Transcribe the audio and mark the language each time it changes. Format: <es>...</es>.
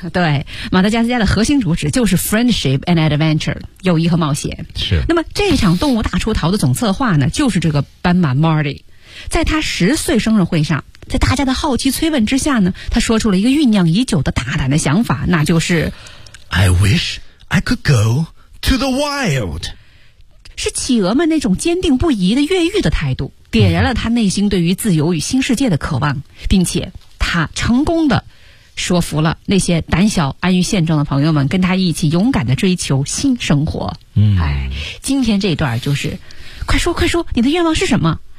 <zh>对，马达加斯加的核心主旨就是</zh> <en>friendship and adventure,</en> <zh>友谊和冒险。是。那么这场动物大出逃的总策划呢，就是这个斑马 Marty, 在他10岁生日会上。在大家的好奇催问之下呢，他说出了一个酝酿已久的大胆的想法，那就是</zh> <en>I wish I could go to the wild。</en> <zh>是企鹅们那种坚定不移的越狱的态度点燃了他内心对于自由与新世界的渴望，并且他成功的说服了那些胆小安于现状的朋友们跟他一起勇敢的追求新生活。今天这一段就是快说快说你的愿望是什么。</zh>